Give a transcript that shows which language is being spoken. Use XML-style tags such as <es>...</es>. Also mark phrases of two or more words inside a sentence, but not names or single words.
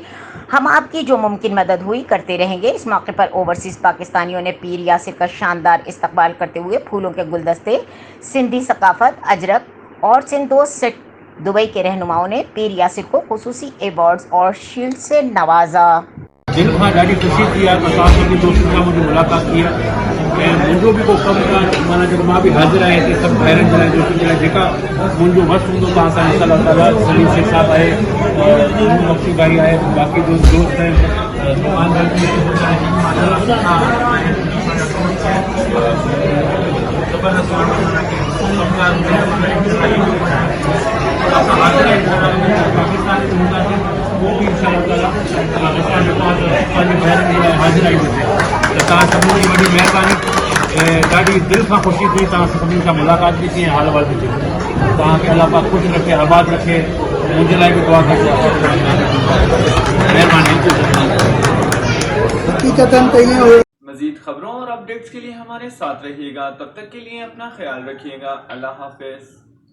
<ur>ہم آپ کی جو ممکن مدد ہوئی کرتے رہیں گے. اس موقع پر اوورسیز پاکستانیوں نے پیر یاسر کا شاندار استقبال کرتے ہوئے پھولوں کے گلدستے، سندھی ثقافت اجرک اور سندھ دوست سیٹ دبئی کے رہنماؤں نے پیر یاسر کو خصوصی ایوارڈز اور شیلڈ سے نوازا.</ur> <sd>دل کھاں ॾाढी ख़ुशी थी आहे त तव्हां सभिनी दोस्तनि सां मुंहिंजी मुलाक़ात थी आहे ऐं मुंहिंजो बि को कमु आहे माना जेको मां बि हाज़िर आहियां हिते सभु ॿाहिरनि जे लाइ दोस्तनि जे लाइ जेका मुंहिंजो वक़्तु हूंदो तव्हां सां इंशाअल्लाह ताला. सलीम शेख साहब आहे और मक्सी भाई आहे, बाक़ी जो दोस्त आहिनि दुकानदार</sd> <ur>وہ بھی انشاءاللہ تعالیٰ حاضر آئی ویسے تو</ur> <sd>تव्हां सभिनी जी वॾी महिरबानी. ॾाढी दिलि खां ख़ुशी थी तव्हां सभिनी सां मुलाक़ात बि थी ऐं हाल वाल बि थी. तव्हांखे अलाह पाक ख़ुशि रखे, आबाद रखे. मुंहिंजे लाइ बि दुआ कजो. महिरबानी.</sd> <ur>مزید خبروں اور اپڈیٹس کے لیے ہمارے ساتھ رہیے گا. تب تک کے لیے اپنا خیال رکھیے گا. اللہ حافظ.</ur>